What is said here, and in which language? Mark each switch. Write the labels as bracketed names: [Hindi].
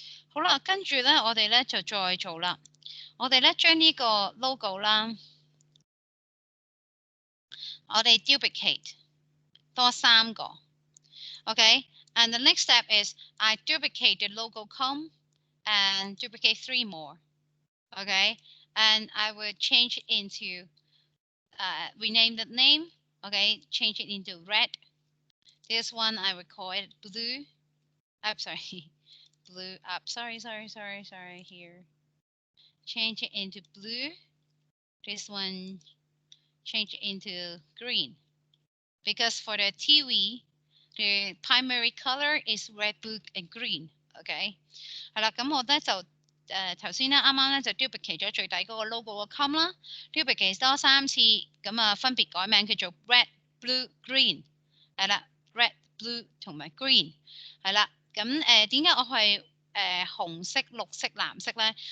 [Cantonese] 好啦，跟住咧，我哋咧就再做啦。我哋咧將呢個 logo 啦，我哋 duplicate 多3個 ，OK。 [English] And the next step is I duplicate the logo com and duplicate 3 more, okay. And I will change it into rename the name, okay. Change it into red. This one I will call it blue. I'm sorry, blue up. Sorry. Here, change it into blue. This one change it into green because for the TV the primary color is red, blue and green. [Cantonese] OK， 係啦，咁我咧就頭先咧啱啱咧就 duplicate 咗最底嗰個 logo 個 com 啦 ，duplicate 多3次，咁啊分別改名叫做 red、blue、green， 係啦 ，red、blue 同埋 green， 係啦，咁點解我係紅色、綠色、藍色咧？